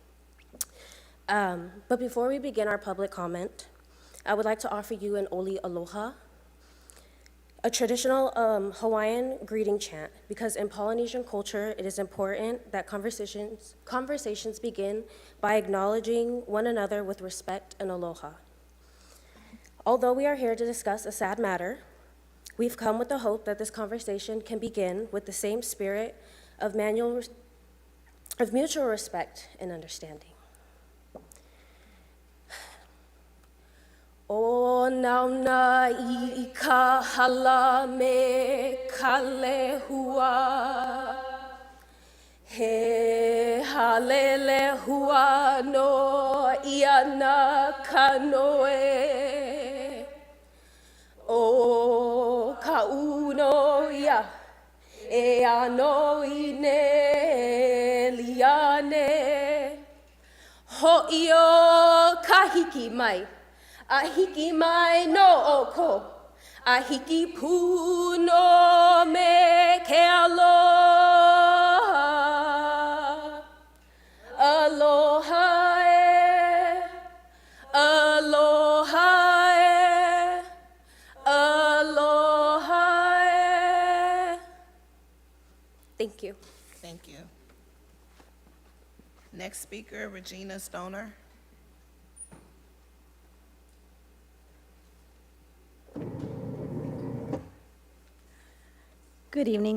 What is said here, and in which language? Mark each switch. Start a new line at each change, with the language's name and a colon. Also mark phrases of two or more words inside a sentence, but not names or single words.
English: But before we begin our public comment, I would like to offer you an Oli Aloha, a traditional Hawaiian greeting chant, because in Polynesian culture, it is important that conversations begin by acknowledging one another with respect and aloha. Although we are here to discuss a sad matter, we've come with the hope that this conversation can begin with the same spirit of mutual respect and understanding.
Hawaiian: O nauna I ka hala me ka lehua, he halele hua no iana ka noe. O ka uno ia e ano I ne liane. Ho'i o ka hiki mai. A hiki mai no oko, a hiki pu no me ke aloha. Aloha e, aloha e, aloha e.
English: Thank you. Thank you. Next speaker, Regina Stoner. Good evening.